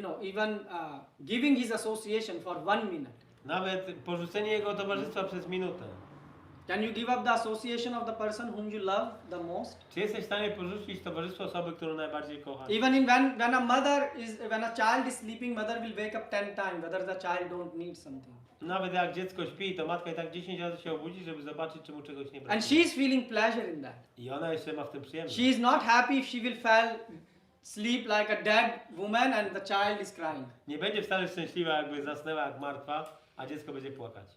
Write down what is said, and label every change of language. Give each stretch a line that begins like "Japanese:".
English: even giving his association for 1 minute?
Polish: Nawet porzucenie jego towarzystwa przez minutę.
English: Can you give up the association of the person whom you love the most?
Polish: Czy jesteś w stanie porzucić towarzystwo osoby, którą najbardziej kochasz?
English: Even when a child is sleeping, mother will wake up 10 times whether the child don't need something.
Polish: Nawet jak dziecko śpi, to matka i tak 10 razy się obudzi, żeby zobaczyć, czy mu czegoś nie
English: And
Polish: brakuje.
English: she is feeling pleasure in that.
Polish: I ona jeszcze ma w tym przyjemność.
English: She is not happy if she will sleep like a dead woman and the child is crying.
Polish: Nie będzie wcale szczęśliwa, jakby zasnęła jak martwa, a dziecko będzie płakać.